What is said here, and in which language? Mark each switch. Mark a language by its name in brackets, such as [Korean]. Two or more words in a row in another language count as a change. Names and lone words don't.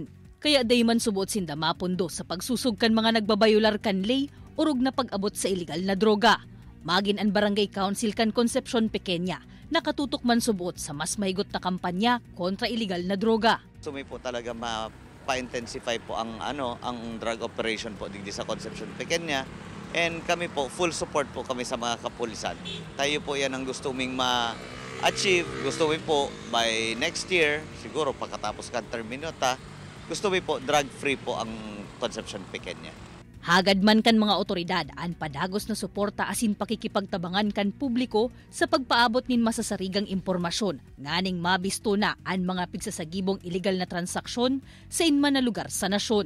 [Bikol] Kaya day man subot sinda mapundo sa pagsusug kan mga nagbabayular kan lay urog na pag-abot sa illegal na droga. Magin ang Barangay Council kan Concepcion Pequeña, nakatutok man subot sa mas mahigot na kampanya kontra illegal na droga. Sumi po talaga pa-intensify po ang [English] drug operation [Bikol] po digdi sa Concepcion Pequeña. And kami po, [English] full support [Bikol] po kami sa mga kapulisan. [Filipino] Tayo po yan ang gusto ming ma-achieve. Gusto mo po [English] by next year, [Filipino] siguro pagkatapos kan terminota, gusto mo po drug-free po ang Concepcion Pequeña. [Bikol] Hagad man kan mga otoridad ang padagos na suporta asin pakikipagtabangan kan publiko sa pagpaabot nin masasarigang impormasyon nganing mabisto na ang mga pigsasagibong illegal na transaksyon sa inman na lugar sa nasyon.